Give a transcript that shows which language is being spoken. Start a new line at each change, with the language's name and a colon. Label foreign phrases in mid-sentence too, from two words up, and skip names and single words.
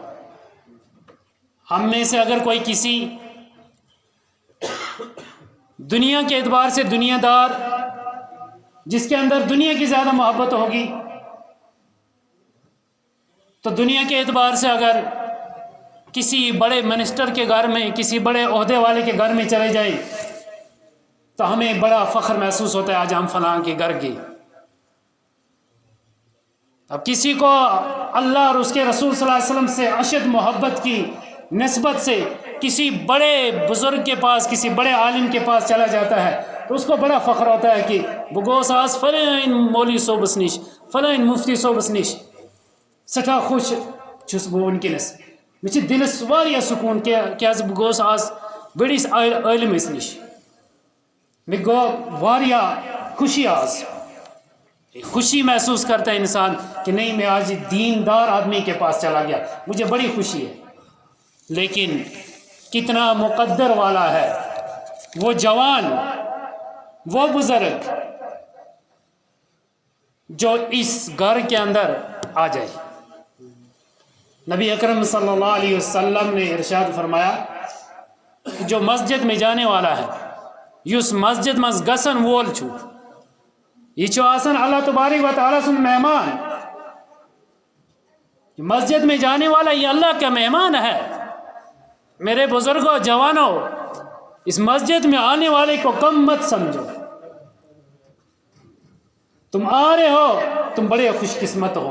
Urdu: ہم میں سے اگر کوئی کسی دنیا کے اعتبار سے دنیا دار، جس کے اندر دنیا کی زیادہ محبت ہوگی، تو دنیا کے اعتبار سے اگر کسی بڑے منسٹر کے گھر میں، کسی بڑے عہدے والے کے گھر میں چلے جائیں تو ہمیں بڑا فخر محسوس ہوتا ہے آج ہم فلاں کے گھر گئے۔ اب کسی کو اللہ اور اس کے رسول
Arabic: صلی اللہ علیہ وسلم
Urdu: سے اشد محبت کی نسبت سے کسی بڑے بزرگ کے پاس، کسی بڑے عالم کے پاس چلا جاتا ہے تو اس کو بڑا فخر ہوتا ہے کہ
Kashmiri: بگوس آس فلان مولوی صوبس نش، فلان مفتی صوبس نش سٹھا خوش چھس بہ ونکس، مجھے دلس واریاہ سکون کیاز بہ گوس آز بڑس عالمس نش، مے گو واریاہ خوشی آز،
Urdu: خوشی محسوس کرتا ہے انسان کہ نہیں میں آج دیندار آدمی کے پاس چلا گیا، مجھے بڑی خوشی ہے۔ لیکن کتنا مقدر والا ہے وہ جوان، وہ بزرگ جو اس گھر کے اندر آ جائے۔ نبی اکرم
Arabic: صلی اللہ علیہ وسلم
Urdu: نے ارشاد فرمایا کہ جو مسجد میں جانے والا ہے
Kashmiri: یس مسجد مز گسن وول چھو یہ چھو آسن اللہ تبارک و تعالیٰ سن مہمان.
Urdu: مسجد میں جانے والا یہ اللہ کا مہمان ہے. میرے بزرگوں جوانوں اس مسجد میں آنے والے کو کم مت سمجھو. تم آ رہے ہو تم بڑے خوش قسمت ہو.